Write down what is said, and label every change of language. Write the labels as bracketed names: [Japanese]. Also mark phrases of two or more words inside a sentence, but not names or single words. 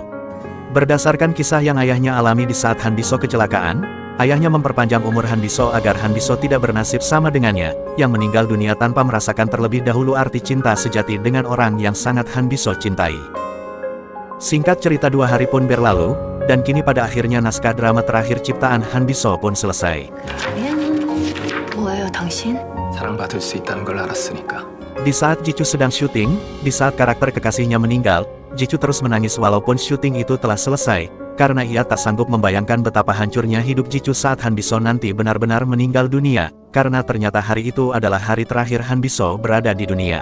[Indonesian] Berdasarkan kisah yang ayahnya alami di saat Han Biso kecelakaan, ayahnya memperpanjang umur Han Biso agar Han Biso tidak bernasib sama dengannya, yang meninggal dunia tanpa merasakan terlebih dahulu arti cinta sejati dengan orang yang sangat Han Biso cintai. Singkat cerita 2 hari pun berlalu, dan kini pada akhirnya naskah drama terakhir ciptaan Han Biso pun selesai. [Korean] 뭐예요, 당신? 사랑받을 수 있다는 걸 알았으니까. [Indonesian] Di saat Jichu sedang syuting, di saat karakter kekasihnya meninggal, Jichu terus menangis walaupun syuting itu telah selesai, karena ia tak sanggup membayangkan betapa hancurnya hidup Jichu saat Han Biso nanti benar-benar meninggal dunia, karena ternyata hari itu adalah hari terakhir Han Biso berada di dunia.